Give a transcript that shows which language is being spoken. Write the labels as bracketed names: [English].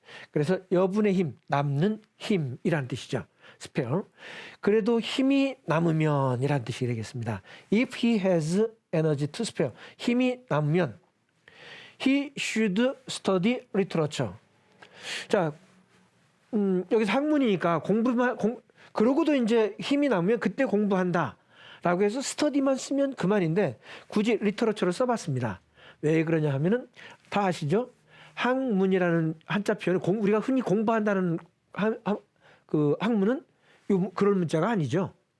[Korean] 그래서 여분의 힘, 남는 힘이라는 뜻이죠. 스페어. 그래도 힘이 남으면 이라는 뜻이 되겠습니다. [English] If he has energy to spare. [Korean] 힘이 남으면 [English] he should study literature. [Korean] 자, 여기서 학문이니까 그러고도 이제 힘이 남으면 그때 공부한다. 라고 해서 스터디만 쓰면 그만인데 굳이 리터러처를 써봤습니다. 왜 그러냐 하면은 다 아시죠? 학문이라는 한자 표현을 우리가 흔히 공부한다는 그 학문은 그런 문자가 아니죠.